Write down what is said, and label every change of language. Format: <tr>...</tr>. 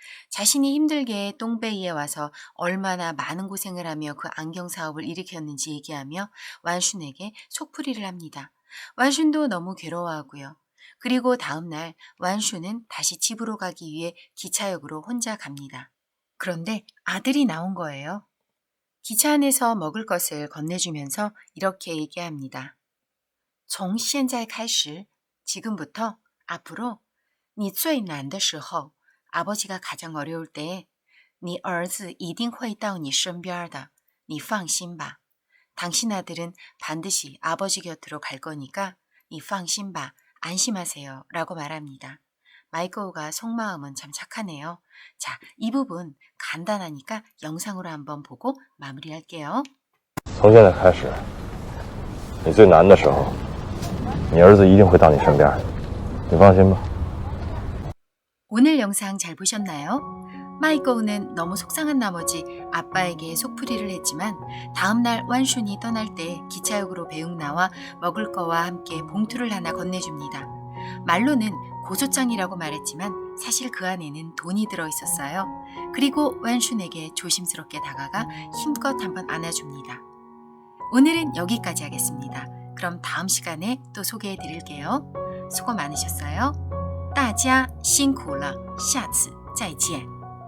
<ko>자신이 힘들게 똥베이에 와서 얼마나 많은 고생을 하며 그 안경 사업을 일으켰는지 얘기하며 완순에게 속풀이를 합니다. 완순도 너무 괴로워하고요. 그리고 다음 날 완순은 다시 집으로 가기 위해 기차역으로 혼자 갑니다. 그런데 아들이 나온 거예요. 기차 안에서 먹을 것을 건네주면서 이렇게 얘기합니다.</ko> <zh>从现在开始, 지금부터 앞으로 你最难的时候 아버지가 가장 어려울 때 네儿子一定会到你身边的,你放心吧.</zh> <ko>당신 아들은 반드시 아버지 곁으로 갈 거니까 你放心吧, 안심하세요 라고 말합니다. 마이코우가 속마음은 참 착하네요. 자, 이 부분 간단하니까 영상으로 한번 보고 마무리할게요.</ko> <zh>从现在开始，你最难的时候，你儿子一定会到你身边，你放心吧。</zh> <ko>오늘 영상 잘 보셨나요? 마이코우는 너무 속상한 나머지 아빠에게 속풀이를 했지만 다음날 완순이 떠날 때 기차역으로 배웅 나와 먹을 거와 함께 봉투를 하나 건네줍니다. 말로는 고소장이라고 말했지만 사실 그 안에는 돈이 들어있었어요. 그리고 완순에게 조심스럽게 다가가 힘껏 한번 안아줍니다. 오늘은 여기까지 하겠습니다. 그럼 다음 시간에 또 소개해 드릴게요. 수고 많으셨어요. 大家辛苦了，下次再见。</ko>